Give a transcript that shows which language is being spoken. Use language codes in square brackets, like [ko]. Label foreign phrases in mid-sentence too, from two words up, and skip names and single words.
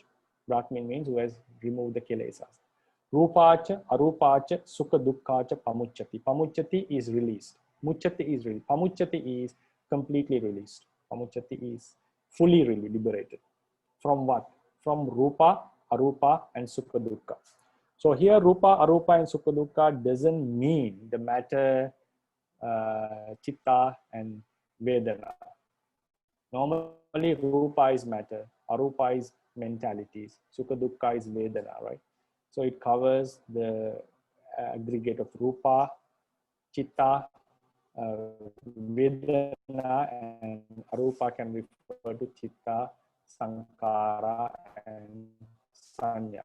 [en] Brahmin means who has removed the kilesas. [pi] Rupacha, Arupacha, Sukha Dukkhacha, Pamuchati. [en] Pamuchati is released. Muchati is released. Pamuchati is completely released. Pamuchati is fully really liberated. From what? From Rupa, Arupa, and [pi] Sukha Dukkha. [en] So here Rupa, Arupa, and [pi] Sukha Dukkha [en] doesn't mean the matter, Chitta, and Vedana. Normally Rupa is matter, Arupa is mentalities, [pi] Sukha Dukkha [en] is Vedana, right? So it covers the aggregate of Rupa, Chitta, Vedana, and Arupa can refer to Chitta, Sankara, and Sanya.